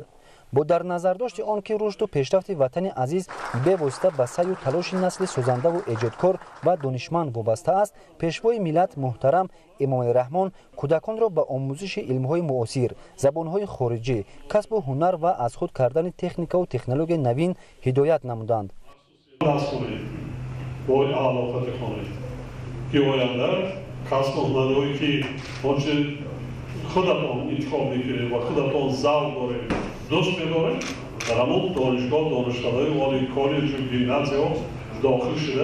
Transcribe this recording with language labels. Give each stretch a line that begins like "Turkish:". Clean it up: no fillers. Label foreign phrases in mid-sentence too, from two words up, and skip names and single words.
Tajik: бо дар назардошти он ки рушду пешрафти ватани азиз бевосита ба саъю талоши насли созандаву эҷодкор ва донишманд вобаста аст, пешвои миллат муҳтарам Эмомалӣ Раҳмон кӯдаконро ба омӯзиши илмҳои муосир, забонҳои хориҷӣ, касбу ҳунар ва аз худ кардани техникаву технологияи навин ҳидоят намуданд.
Persian: خودتون انتخاب میکنید و خودتون ذوق دارید دوست می‌دارید در همون دانشگاه دانشکده‌های والی کالج گیمنازیوم داخل شده